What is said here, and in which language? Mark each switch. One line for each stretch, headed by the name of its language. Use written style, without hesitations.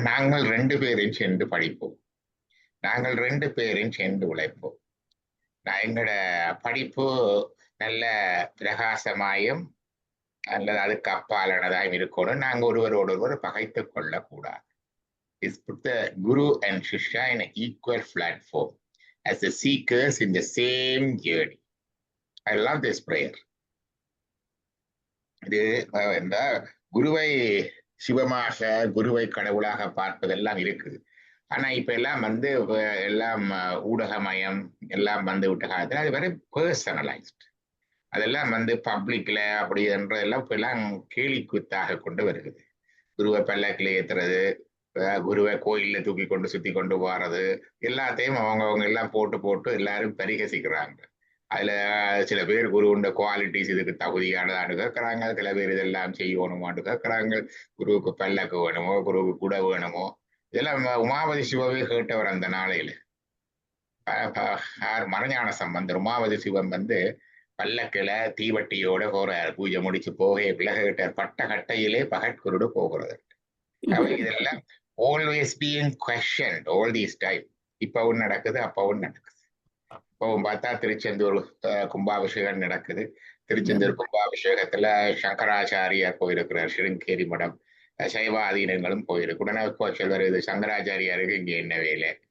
Tamil: நாங்கள் 2 பேரையும் சேர்ந்து படிப்போம், நாங்கள் 2 பேரையும் சேர்ந்து உழைப்போம். எங்களோட படிப்பு நல்ல பிரகாசமாயும் அல்லது அதுக்கு அப்பாலானதாயும் இருக்கணும். நாங்க ஒருவரோடு ஒருவர் பகைத்து கொள்ளக்கூடாது.
English: It's put the Guru and Shishya in an equal platform as the seekers in the same journey. I love this prayer.
Tamil: இது இந்த குருவை சிவமாக, குருவை கடவுளாக பார்ப்பதெல்லாம் இருக்குது. ஆனா இப்ப எல்லாம் எல்லாம் ஊடகமயம் எல்லாம் விட்ட காலத்துல அது வெரி பர்சனலைஸ்ட். அதெல்லாம் பப்ளிக்ல அப்படி என்றதெல்லாம் இப்ப எல்லாம் கேலி கூத்தாக கொண்டு வருகிறது. குருவை பல்லக்கில் ஏத்துறது, குருவை கோயில்ல தூக்கி கொண்டு சுத்தி கொண்டு போறது, எல்லாத்தையும் அவங்க எல்லாம் போட்டு எல்லாரும் பரிகசிக்கிறாங்க. அதுல சில பேர் குருவுண்ட குவாலிட்டிஸ் இதுக்கு தகுதியானதான்னு கேட்கறாங்க, சில பேர் இதெல்லாம் செய்யணுமான்னு கேட்கறாங்க. குருவுக்கு பல்லக்கு வேணுமோ, குருவுக்கு குடை வேணுமோ, இதெல்லாம் உமாபதி சிவவே கேட்டவர் அந்த நாளையில. மறைஞான சம்பந்தர் உமாபதி சிவம் பல்லக்கில தீவட்டியோட போறார். பூஜை முடிச்சு போக விலகிட்டார். பட்ட கட்டையிலே பகற்குருடு போகிறது. இதெல்லாம்
English: always being questioned all these time.
Tamil: இப்பவும் நடக்குது, அப்பவும் நடக்குது. இப்பவும் பார்த்தா திருச்செந்தூர் கும்பாபிஷேகம் நடக்குது. திருச்செந்தூர் கும்பாபிஷேகத்துல சங்கராச்சாரியார் போயிருக்கிறார், சிருங்கேரி மடம். சைவாதீனங்களும் போயிருக்கு. உடனே சொல்வார், இது சங்கராச்சாரியாருக்கு இங்க என்ன வேலை?